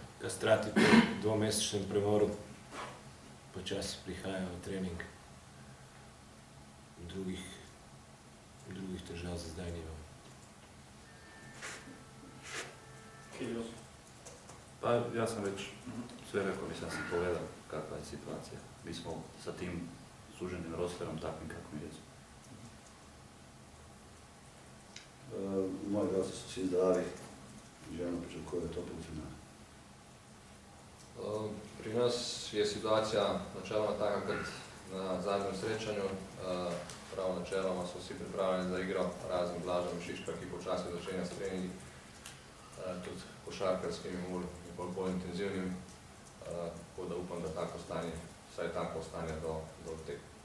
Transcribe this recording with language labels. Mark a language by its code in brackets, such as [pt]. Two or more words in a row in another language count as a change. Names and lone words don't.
[sl] Kastrati po dvomesečnem premoru počasi prihajajo v trening. Drugih težav za zdaj nimam. Helios? [hr] Pa ja sam već sve rekao, mislim sam povedal kakva je situacija. Mi smo sa tim suženim rosterom takvim kakvim jesmo. Moji igralci su svi zdravi i željno pričakuju to polfinale. [sl] Pri nas je situacija načeloma taka kot na zadnjem srečanju. Prav načeloma so vsi pripravljeni za igro, razen Blaža Mišiška, ki počasi začenja s treningi, tudi košarkarskim in bolj bolj intenzivnim, tako da upam, da tako stanje, vsaj tako ostane do tega.